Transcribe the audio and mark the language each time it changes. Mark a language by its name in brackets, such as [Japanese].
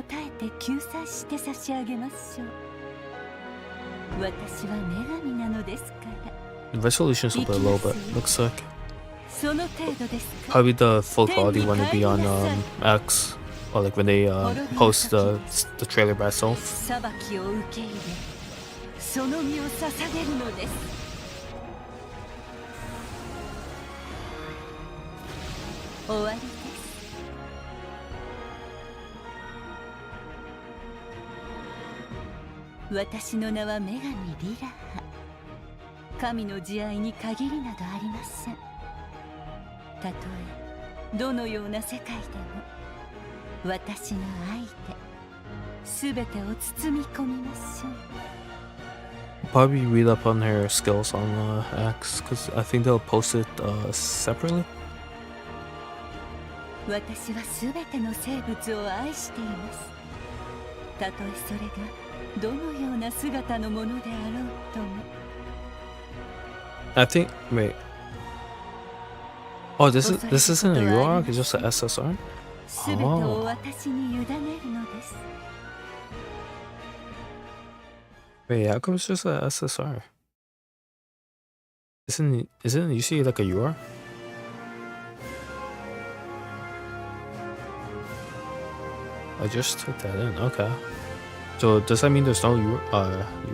[Japanese] 応えて救済して差し上げましょう。私は女神なのですから。 [English] The resolution's a bit low, but looks like [Japanese] その程度ですか。 [English] probably the full quality one would be on X, or like when they post the trailer by itself. [Japanese] 裁きを受け入れ、その身を捧げるのです。終わりです。私の名は女神リラハ。神の慈愛に限りなどありません。たとえどのような世界でも、私の愛で全てを包み込みましょう。 [English] Probably read up on her skills on X, because I think they'll post it separately. [Japanese] 私は全ての生物を愛しています。たとえそれがどのような姿のものであろうとも。 [English] I think. Wait. Oh, this isn't a UR. It's just a SSR. [Japanese] 全てを私に委ねるのです。 [English] Wait, how come it's just a SSR? Isn't you see like a UR? I just took that in. Okay. So does that mean there's no UR?